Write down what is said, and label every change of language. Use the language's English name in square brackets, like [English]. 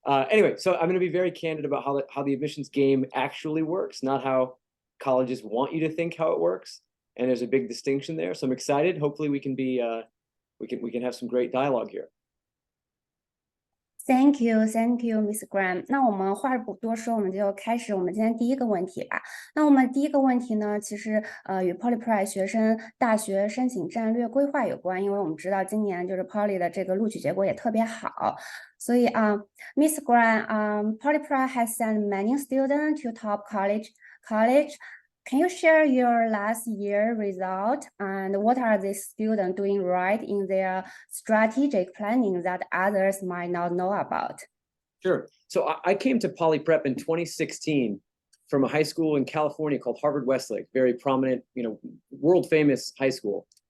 [English] Anyway, so I'm going to be very candid about how the admissions game actually works, not how colleges want you to think how it works, and there's a big distinction there. So I'm excited. Hopefully we can be we can have some great dialogue here. Thank you, Miss Graham。 [Chinese] 那我们话不多说，我们就开始我们今天第一个问题吧。那我们第一个问题呢，其实与 Poly 学生大学申请战略规划有关，因为我们知道今年就是 Poly 的这个录取结果也特别好，所以Miss Graham， [English] Poly has sent many students to top college. Can you share your last year result and what are these students doing right in their strategic planning that others might not know about? Sure. So I came to Poly Prep in 2016 from a high school in California called Harvard Westlake, very prominent, world famous high school.